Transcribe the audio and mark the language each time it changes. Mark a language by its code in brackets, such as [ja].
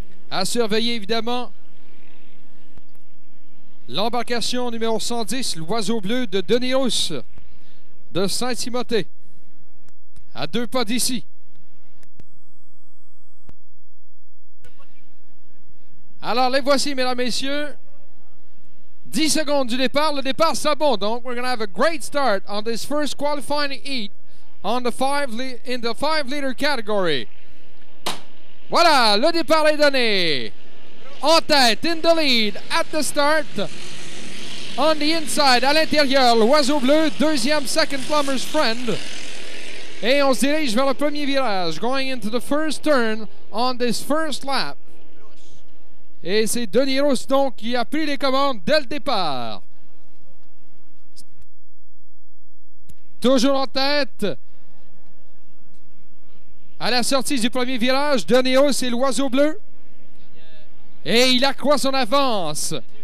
[fr] À surveiller évidemment l'embarcation numéro 110, l'Oiseau Bleu de Denis Rousse de Saint-Timothée, à 2 pas d'ici. Alors les voici, mesdames, messieurs. 10 secondes du départ. Le départ sera bon. Donc, [en] we're going to have a great start on this first qualifying heat in the 5-liter category. [fr] Voilà, le départ est donné. En tête, [en] in the lead, at the start. On the inside, [fr] à l'intérieur, l'Oiseau Bleu. Deuxième, Second Plumber's Friend. Et on se dirige vers le premier virage. [en] Going into the first turn on this first lap. [fr] Et c'est Denis Rousse donc qui a pris les commandes dès le départ. toujours en tête. À la sortie du premier virage, Deneos et l'Oiseau Bleu. Et il accroît son avance.